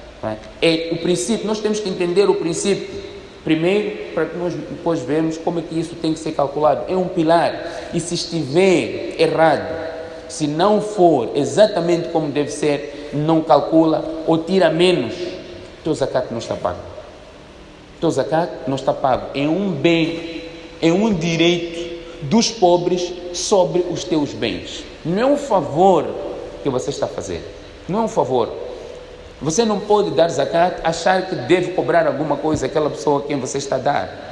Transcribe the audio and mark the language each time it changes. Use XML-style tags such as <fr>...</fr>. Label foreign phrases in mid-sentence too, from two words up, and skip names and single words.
<pt>É o princípio. Nós temos que entender o princípio primeiro, para que nós depois vermos como é que isso tem que ser calculado. É um pilar, e se estiver errado, se não for exatamente como deve ser, não calcula ou tira menos, teu zakat não está pago. Teu zakat não está pago. É um bem, é um direito dos pobres sobre os teus bens. Não é um favor que você está a fazer, não é um favor. Você não pode dar zakat, achar que deve cobrar alguma coisa àquela pessoa a quem você está a dar.</pt>